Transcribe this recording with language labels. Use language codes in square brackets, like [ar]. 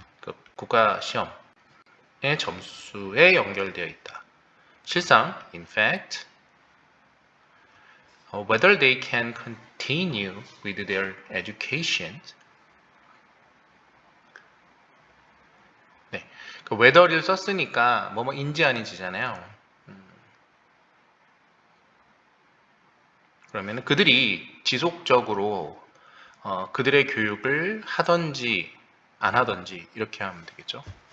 [ko] 그 국가 시험의 점수에 연결되어 있다. 실상, [en] in fact, whether they can continue with their education. [ko] 네, 그 whether를 썼으니까 뭐인지 아닌지잖아요. 그러면 그들이 지속적으로 그들의 교육을 하든지 안 하든지 이렇게 하면 되겠죠.